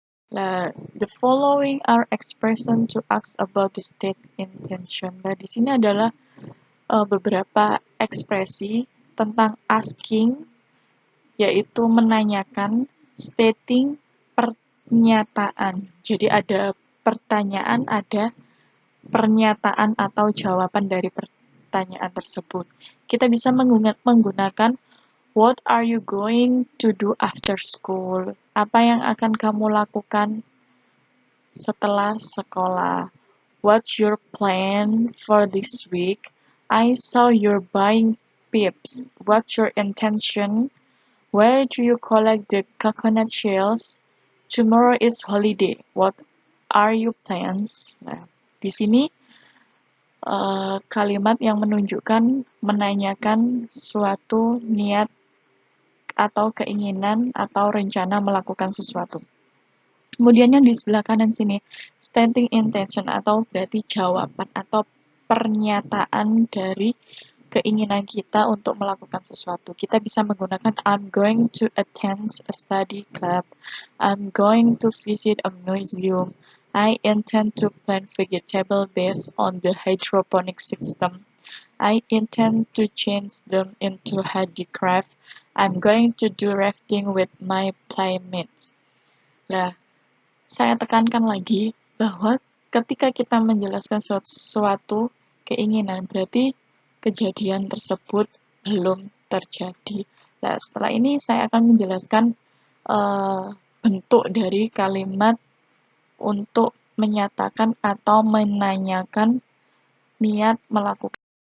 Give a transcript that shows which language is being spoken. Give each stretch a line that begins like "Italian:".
English: The following are expressions to ask about the state intention.
Indonesian: Nah, di sini adalah beberapa ekspresi tentang asking, yaitu menanyakan, stating, pernyataan. Jadi ada pertanyaan, ada pernyataan atau jawaban dari pertanyaan tersebut. Kita bisa menggunakan
English: what are you going to do after school?
Indonesian: Apa yang akan kamu lakukan setelah sekolah?
English: What's your plan for this week? I saw you're buying pips. What's your intention? Where do you collect the coconut shells? Tomorrow is holiday. What are your plans?
Indonesian: Nah, di sini kalimat yang menanyakan suatu niat atau keinginan atau rencana melakukan sesuatu. Kemudian yang di sebelah kanan sini, stating intention atau berarti jawaban atau pernyataan dari keinginan kita untuk melakukan sesuatu. Kita bisa menggunakan
English: I'm going to attend a study club. I'm going to visit a museum. I intend to plant vegetable based on the hydroponic system. I intend to change them into handicraft. I'm going to do rafting with my playmates.
Indonesian: Nah, saya tekankan lagi bahwa ketika kita menjelaskan suatu keinginan, berarti kejadian tersebut belum terjadi. Nah, setelah ini saya akan menjelaskan bentuk dari kalimat untuk menyatakan atau menanyakan niat melakukan.